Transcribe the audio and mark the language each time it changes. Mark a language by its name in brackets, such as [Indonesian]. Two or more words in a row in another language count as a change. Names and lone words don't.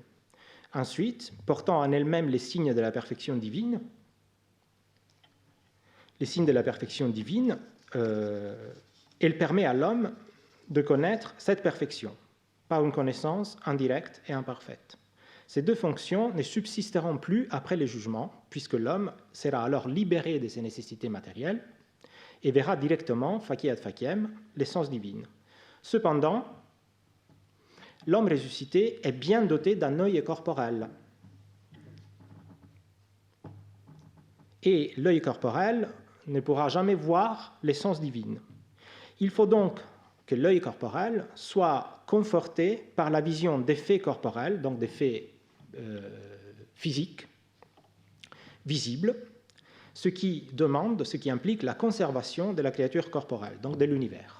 [French] Ensuite, portant en elle-même les signes de la perfection divine, elle permet à l'homme de connaître cette perfection par une connaissance indirecte et imparfaite. Ces 2 fonctions ne subsisteront plus après le jugement, puisque l'homme sera alors libéré de ses nécessités matérielles et verra directement, [Latin] facie ad faciem, [French] l'essence divine. Cependant, l'homme ressuscité est bien doté d'un œil corporel. Et l'œil corporel ne pourra jamais voir l'essence divine. Il faut donc que l'œil corporel soit conforté par la vision des faits corporels, donc des faits physiques, visibles, ce qui implique la conservation de la créature corporelle, donc de l'univers.